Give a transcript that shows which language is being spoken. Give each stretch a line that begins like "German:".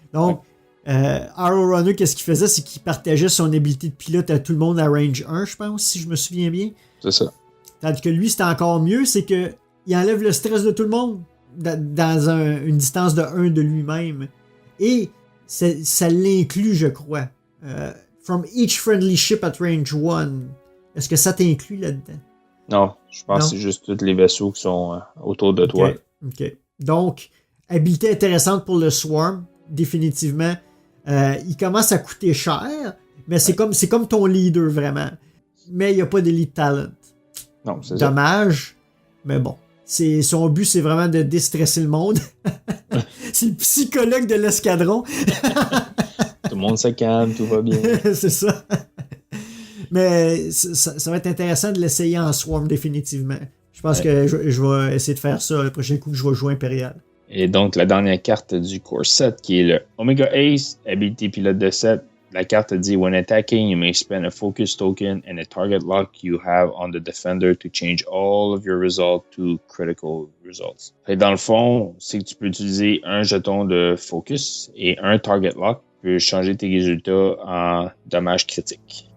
French: Donc, All-Runner, qu'est-ce qu'il faisait? C'est qu'il partageait son habilité de pilote à tout le monde à range 1, je pense, si je me souviens bien. C'est ça. Tandis que lui, c'était encore mieux, c'est qu'il enlève le stress de tout le monde dans une distance de 1 de lui-même. Et ça l'inclut, je crois.
English: From each friendly ship at range 1.
French: Est-ce que ça t'inclut là-dedans? Non, je pense que c'est juste tous les vaisseaux qui sont autour de toi. OK. Donc, habilité intéressante pour le Swarm, définitivement. Il commence à coûter cher, mais c'est comme ton leader, vraiment. Mais il n'y a pas d'Elite Talent. Non, c'est dommage, mais bon. Son but, c'est vraiment de déstresser le monde. C'est le psychologue de l'escadron. Tout le monde se calme, tout va bien. C'est ça. Mais ça va être intéressant de l'essayer en Swarm, définitivement. Je pense que je vais essayer de faire ça le prochain coup que je vais jouer Impérial. Et donc, la dernière carte du Core Set, qui est le Omega Ace, habilité pilote de 7. La carte dit,
English: when attacking, you may spend a focus token and a target lock you have on the defender to change all of your results to critical results.
French: Et dans le fond, c'est que tu peux utiliser un jeton de focus et un target lock. Tu peux changer tes résultats en dommages critiques.